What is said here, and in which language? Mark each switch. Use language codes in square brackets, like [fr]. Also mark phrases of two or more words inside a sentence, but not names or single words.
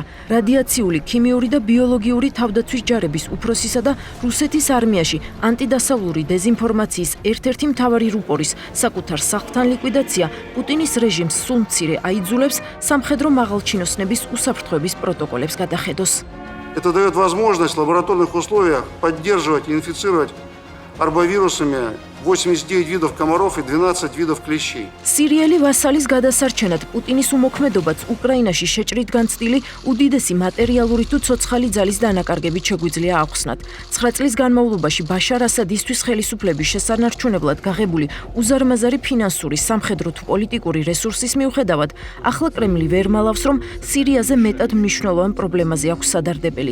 [ka] რადიაციული, ქიმიური და ბიოლოგიური თავდაცვის ჯარების უფროსისა და რუსეთის არმიაში ანტიდასავლური დეზინფორმაციის ერთ-ერთი მთავარი რუპორის საკუთარ სახლთან ლიკვიდაცია პუტინის რეჟიმს სულ მცირე აიძულებს სამხედრო მაღალჩინოსნების უსაფრთხოების პროტოკოლებს გადახედოს. [ru] Это дает возможность в лабораторных условиях поддерживать и инфицировать арбовирусами 89 видов комаров и 12 видов клещей. [ka] სირიელი ვასალის გადასარჩენად პუტინის უმოქმედობაც უკრაინაში შეჭრით განცდილი უდიდესი მატერიალური თუ ცოცხალი ძალის დანაკარგებით შეგვიძლია ახსნათ. 9 წლის განმავლობაში ბაშარ ასადისთვის ხელისუფლების შესანარჩუნებლად გაღებული უზარმაზარი ფინანსური, სამხედრო თუ პოლიტიკური რესურსის მიუხედავად, ახლა კრემლი ვერ მალავს, რომ სირიაზე მეტად მნიშვნელოვან პრობლემაზე აქვს სადარდებელი.